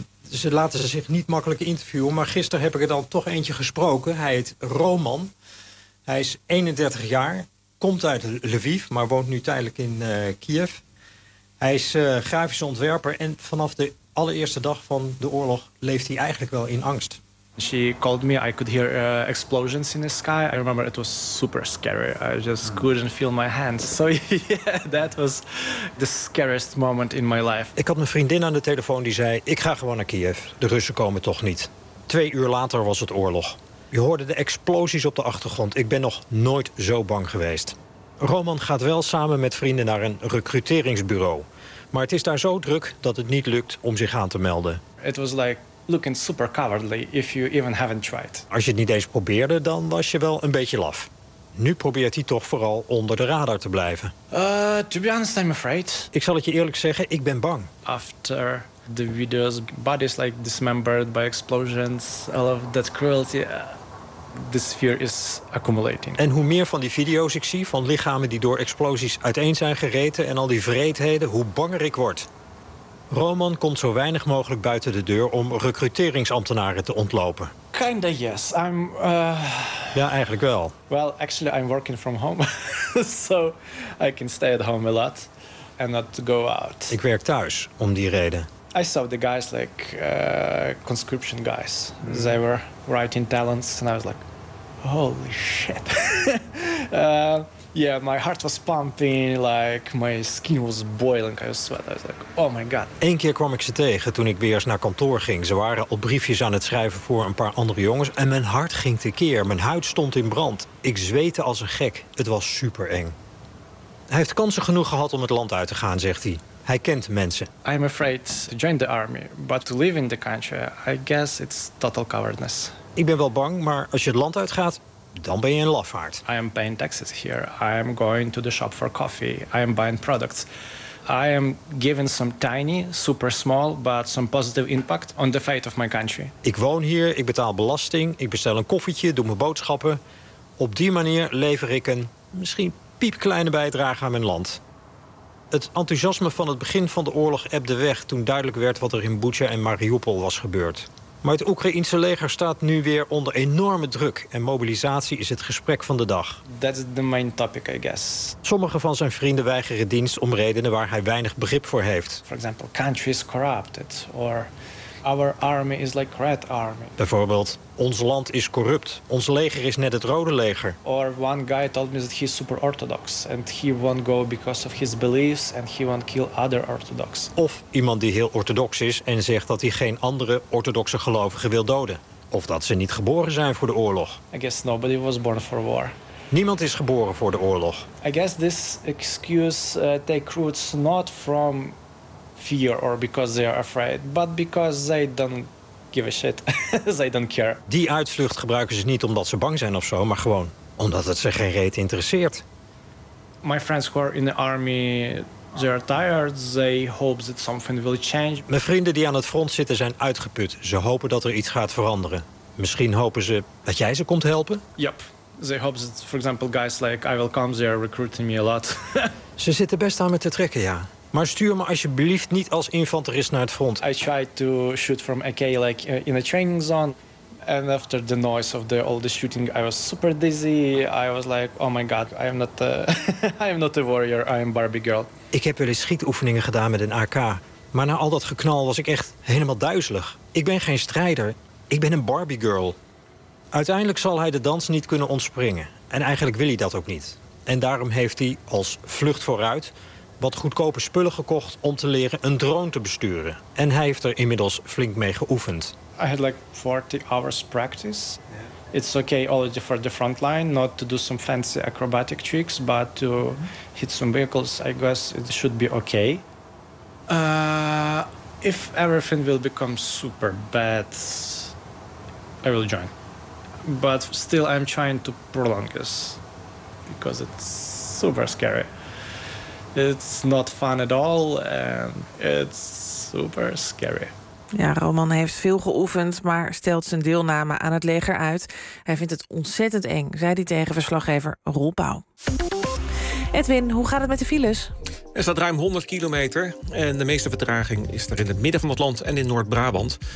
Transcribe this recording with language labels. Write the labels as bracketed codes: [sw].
[nl] Ze laten ze zich niet makkelijk interviewen. Maar gisteren heb ik er dan toch eentje gesproken. Hij heet Roman. Hij is 31 jaar. Komt uit Lviv, maar woont nu tijdelijk in Kiev. Hij is grafisch ontwerper. En vanaf de allereerste dag van de oorlog leeft hij eigenlijk wel in angst. [en] She called me. I could hear explosions in the sky. I remember it was super scary. I just couldn't feel my hands. So yeah, that was the scariest moment in my life. [nl] Ik had mijn vriendin aan de telefoon die zei: ik ga gewoon naar Kiev. De Russen komen toch niet. 2 uur later was het oorlog. Je hoorde de explosies op de achtergrond. Ik ben nog nooit zo bang geweest. Roman gaat wel samen met vrienden naar een recruteringsbureau. Maar het is daar zo druk dat het niet lukt om zich aan te melden. [en] It was like looking super cowardly if you even haven't tried. [nl] Als je het niet eens probeerde, dan was je wel een beetje laf. Nu probeert hij toch vooral onder de radar te blijven. [en] To be honest, I'm afraid. [nl] Ik zal het je eerlijk zeggen, ik ben bang. [en] After the videos, bodies like dismembered by explosions, all of that cruelty, this fear is accumulating. [nl] En hoe meer van die video's ik zie van lichamen die door explosies uiteen zijn gereten en al die wreedheden, hoe banger ik word. Roman komt zo weinig mogelijk buiten de deur om recruteringsambtenaren te ontlopen. [en] Kinda yes, I'm. [nl] Ja, eigenlijk wel. [en] Well, actually, I'm working from home, so I can stay at home a lot and not go out. [nl] Ik werk thuis om die reden. [en] I saw the guys like conscription guys. They were writing talents and I was like, holy shit. Yeah, my heart was pumping, like my skin was boiling. I was sweating. I was like, oh my god. [nl] 1 keer kwam ik ze tegen toen ik weer eens naar kantoor ging. Ze waren al briefjes aan het schrijven voor een paar andere jongens. En mijn hart ging tekeer. Mijn huid stond in brand. Ik zweette als een gek. Het was super eng. Hij heeft kansen genoeg gehad om het land uit te gaan, zegt hij. Hij kent mensen. [en] I'm afraid to join the army, but to live in the country, I guess it's total cowardness. [nl] Ik ben wel bang, maar als je het land uitgaat, dan ben je een lafaard. [en] I am paying taxes here. I am going to the shop for coffee. I am buying products. I am giving some tiny, super small, but some positive impact on the fate of my country. [nl] Ik woon hier, ik betaal belasting, ik bestel een koffietje, doe mijn boodschappen. Op die manier lever ik een misschien piepkleine bijdrage aan mijn land. Het enthousiasme van het begin van de oorlog ebde weg toen duidelijk werd wat er in Bucha en Mariupol was gebeurd. Maar het Oekraïense leger staat nu weer onder enorme druk en mobilisatie is het gesprek van de dag. [en] That's the main topic, I guess. [nl] Sommige van zijn vrienden weigeren dienst om redenen waar hij weinig begrip voor heeft. [en] For example, country is corrupted or our army is like red army. [nl] Bijvoorbeeld, ons land is corrupt. Ons leger is net het rode leger. [en] Or one guy told me that he's super orthodox and he won't go because of his beliefs and he won't kill other orthodox. [nl] Of iemand die heel orthodox is en zegt dat hij geen andere orthodoxe gelovigen wil doden. Of dat ze niet geboren zijn voor de oorlog. [en] I guess nobody was born for war. [nl] Niemand is geboren voor de oorlog. [en] I guess this excuse takes roots not from fear or because they are afraid, but because they don't give a shit. They don't care. [nl] Die uitvlucht gebruiken ze niet omdat ze bang zijn of zo, maar gewoon omdat het ze geen reet interesseert. [en] My friends who are in the army, they are tired. They hope that something will change. [nl] Mijn vrienden die aan het front zitten zijn uitgeput. Ze hopen dat er iets gaat veranderen. Misschien hopen ze dat jij ze komt helpen. [en] Yep. They hope that, for example, guys like I will come. They are recruiting me a lot. [nl] Ze zitten best aan me te trekken, ja. Maar stuur me alsjeblieft niet als infanterist naar het front. [en] I tried to shoot from AK like in a training zone. And after the noise of all the shooting, I was super dizzy. I was like, oh my god, I am not a warrior, I am Barbie girl. [nl] Ik heb wel eens schietoefeningen gedaan met een AK. Maar na al dat geknal was ik echt helemaal duizelig. Ik ben geen strijder, ik ben een Barbie girl. Uiteindelijk zal hij de dans niet kunnen ontspringen. En eigenlijk wil hij dat ook niet. En daarom heeft hij als vlucht vooruit wat goedkope spullen gekocht om te leren een drone te besturen. En hij heeft er inmiddels flink mee geoefend. [en] I had like 40 hours practice. Yeah. It's okay already for the front line, not to do some fancy acrobatic tricks, but to hit some vehicles, I guess it should be okay. If everything will become super bad, I will join. But still I'm trying to prolong this because it's super scary. It's not fun at all and it's super scary. [nl] Ja, Roman heeft veel geoefend, maar stelt zijn deelname aan het leger uit. Hij vindt het ontzettend eng, zei hij tegen verslaggever Roel Pauw. Edwin, hoe gaat het met de files? Er staat ruim 100 kilometer en de meeste vertraging is er in het midden van het land en in Noord-Brabant.